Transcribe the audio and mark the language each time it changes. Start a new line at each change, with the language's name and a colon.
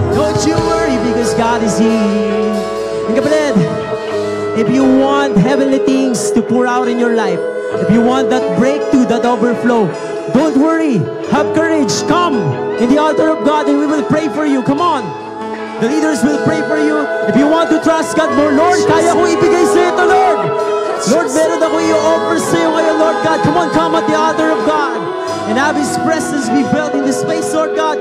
English: Don't you worry because God is here. And kapatid, if you want heavenly things to pour out in your life, if you want that breakthrough, that overflow, don't worry. Have courage. Come in the altar of God and we will pray for you. Come on. The leaders will pray for you. If you want to trust God more, Lord, kaya ko ibigay sa ito, Lord.
Filipino: Lord, meron ako i-offer sa iyo ngayon, Lord God.
English: Come on, come at the altar of God. And have His presence be felt in this place, Lord God.